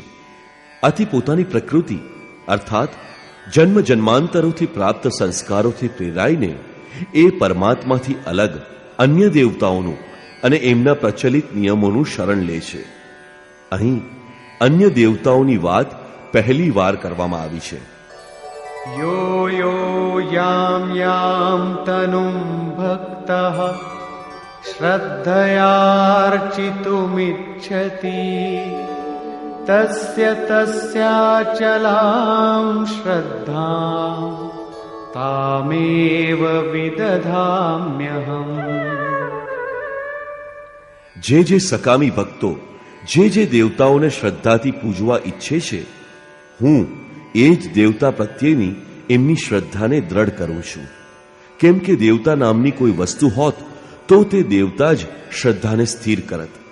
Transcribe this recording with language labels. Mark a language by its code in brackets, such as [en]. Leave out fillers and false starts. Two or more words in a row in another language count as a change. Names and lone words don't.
[gu] આથી પોતાની પ્રકૃતિ અર્થાત જન્મ જન્માંતરોથી પ્રાપ્ત સંસ્કારોથી પ્રેરાઈને એ પરમાત્માથી અલગ અન્ય દેવતાઓનું અને એમના પ્રચલિત નિયમોનું શરણ લે છે. અહીં અન્ય દેવતાઓની વાત પહેલી વાર કરવામાં આવી છે. [sa] यो यो यां यां तनुं भक्तः श्रद्धयार्चितुमिच्छति तस्य तस्याचलां श्रद्धां तामेव विदधाम्यहम्. [gu] જે જે સકામી ભક્તો જે દેવતાઓને શ્રદ્ધાથી પૂજવા ઈચ્છે છે, હું એ જ દેવતા પ્રત્યેની એમની શ્રદ્ધાને દ્રઢ કરું છું. કેમ કે દેવતા નામની કોઈ વસ્તુ હોત તો તે દેવતા જ શ્રદ્ધાને સ્થિર કરત.